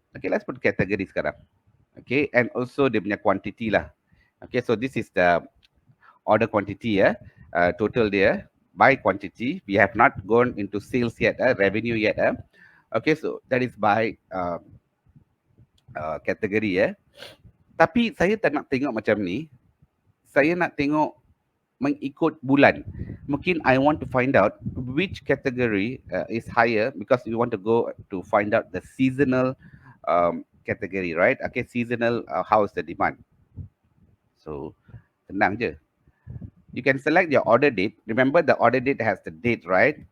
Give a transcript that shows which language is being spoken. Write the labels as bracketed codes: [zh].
[en] Okay, let's put category [ms] sekarang. [en] Okay, and also [ms] dia punya [en] quantity lah. Okay, so this is the order quantity total there by quantity. We have not gone into sales yet, revenue yet. Okay, so that is by category. [ms] Tapi saya tak nak tengok macam ni. Saya nak tengok mengikut bulan. Mungkin [en] I want to find out which category is higher because we want to go to find out the seasonal category, right? Okay, seasonal, how is the demand? So, [ms] tenang je. [en] You can select your order date. Remember the order date has the date, right?